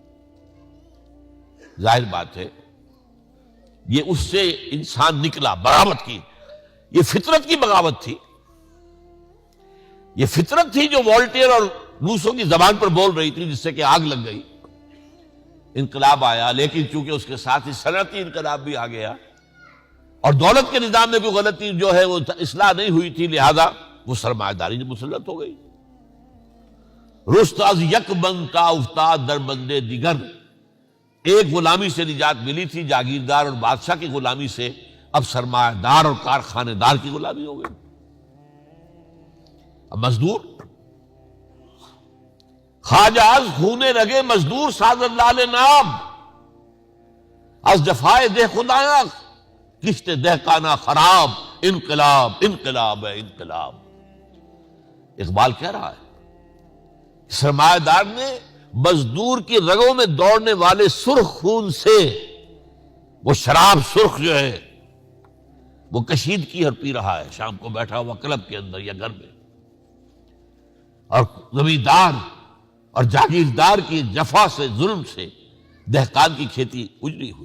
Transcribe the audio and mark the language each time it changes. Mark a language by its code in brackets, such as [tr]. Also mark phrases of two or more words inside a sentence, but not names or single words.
[ur] ظاہر بات ہے یہ اس سے انسان نکلا، بغاوت کی، یہ فطرت کی بغاوت تھی، یہ فطرت تھی جو والٹیئر اور روسوں کی زبان پر بول رہی تھی، جس سے کہ آگ لگ گئی، انقلاب آیا۔ لیکن چونکہ اس کے ساتھ ہی صنعتی انقلاب بھی آ گیا، اور دولت کے نظام میں کوئی غلطی جو ہے وہ اصلاح نہیں ہوئی تھی، لہذا وہ سرمایہ داری مسلط ہو گئی۔ [fa] رست از یک بند تا افتاد در بندے دیگر، [ur] ایک غلامی سے نجات ملی تھی، جاگیردار اور بادشاہ کی غلامی سے، اب سرمایہ دار اور کارخانے دار کی غلامی ہو گئی۔ [fa] اب مزدور خواجہ از خونے رگے مزدور سازد لال نام، از جفائے دہ خدایاں کشت دہقانہ خراب، انقلاب انقلاب ہے انقلاب۔ [ur] اقبال کہہ رہا ہے سرمایہ دار نے مزدور کی رگوں میں دوڑنے والے سرخ خون سے وہ شراب سرخ جو ہے وہ کشیدگی اور پی رہا ہے، شام کو بیٹھا ہوا کلب کے اندر یا گھر میں، اور زمیندار اور جاگیردار کی جفا سے، ظلم سے دہقان کی کھیتی اجڑی ہوئی۔